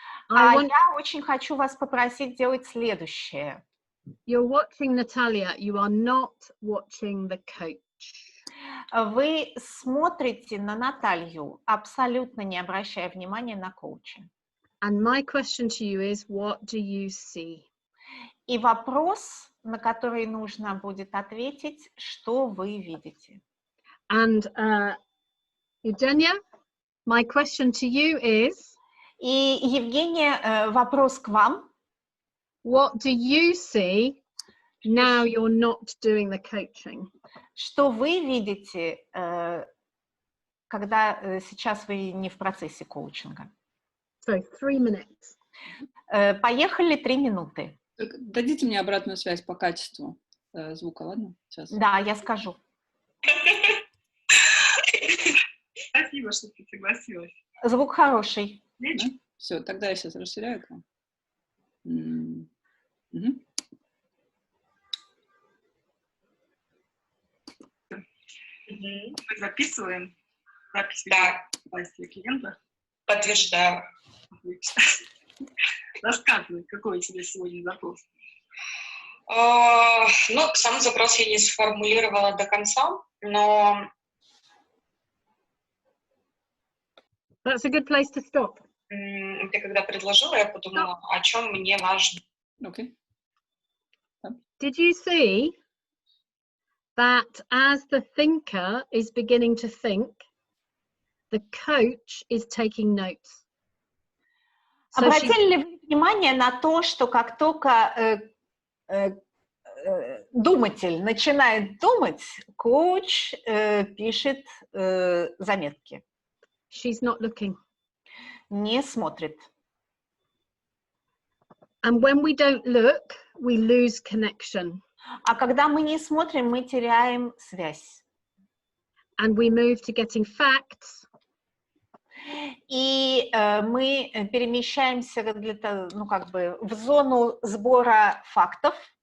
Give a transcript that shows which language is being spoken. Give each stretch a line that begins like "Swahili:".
Russian: Я очень хочу вас попросить делать следующее.
English: You're watching Natalia, you are not watching the coach.
Russian: Вы смотрите на Наталью, абсолютно не обращая внимания на коуча.
English: And my question to you is, what do you see?
Russian: И вопрос, на который нужно будет ответить, что вы видите.
English: And Eugenia, my question to you is...
Russian: И, Евгения, вопрос к вам.
English: What do you see now you're not doing the coaching?
Russian: Что вы видите, когда сейчас вы не в процессе коучинга?
English: So, 3 minutes.
Russian: Поехали 3 минуты. Дадите мне обратную связь по качеству звука, ладно? Сейчас. Да, я скажу. Спасибо, что ты согласилась. Звук хороший. Да? Все, тогда я сейчас расширяю экран. Мы записываем запись клиента. Подтверждаю. Рассказывай, какой у тебя сегодня запрос? Ну, сам запрос я не сформулировала до конца, но...
English: That's a good place to stop.
Russian: Ты когда предложила, я подумала, о чем мне важно.
English: Okay. Did you see that as the thinker is beginning to think, the coach is taking notes? So
Russian: обратили ли вы внимание на то, что как только думатель начинает думать, коуч пишет заметки?
English: She's not looking.
Russian: Не смотрит.
English: And when we don't look, we lose connection.
Russian: А когда мы не смотрим, мы теряем связь.
English: And we move to getting facts.
Russian: И мы перемещаемся в зону сбора фактов.